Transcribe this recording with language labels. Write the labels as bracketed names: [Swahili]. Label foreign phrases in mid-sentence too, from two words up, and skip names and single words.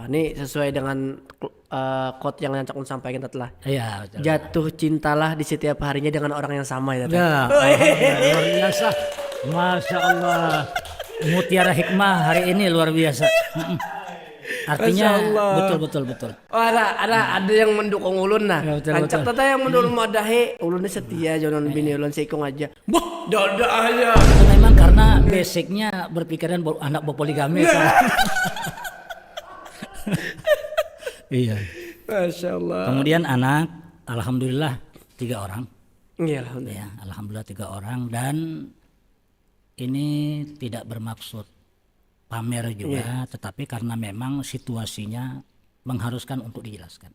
[Indonesian] Ini sesuai dengan quote yang Cak Un sampaikan Tat lah. Iya, betul. Jatuh cintalah di setiap harinya dengan orang yang sama ya Tat. Ya, alhamdulillah, luar biasa. [Arabic] Masya Allah. [Indonesian] Mutiara hikmah hari ini luar biasa. Artinya [Arabic] Masya Allah. [Indonesian] betul. Oh, [Banjar] ada yang mendukung ulun nah. [Indonesian] Ya, betul, Rancak betul. [Banjar] tata yang mendukung madahe, ulun ini setia jangan bini ulun seikung aja. [Indonesian] Wah, dada aja. Itu memang karena basicnya berpikiran anak berpoligami. Iya. [Arabic] Masya Allah. [Indonesian] Kemudian anak, alhamdulillah 3 orang. Iya, alhamdulillah. Ya, alhamdulillah 3 orang dan ini tidak bermaksud pamer juga, tetapi karena memang situasinya mengharuskan untuk dijelaskan.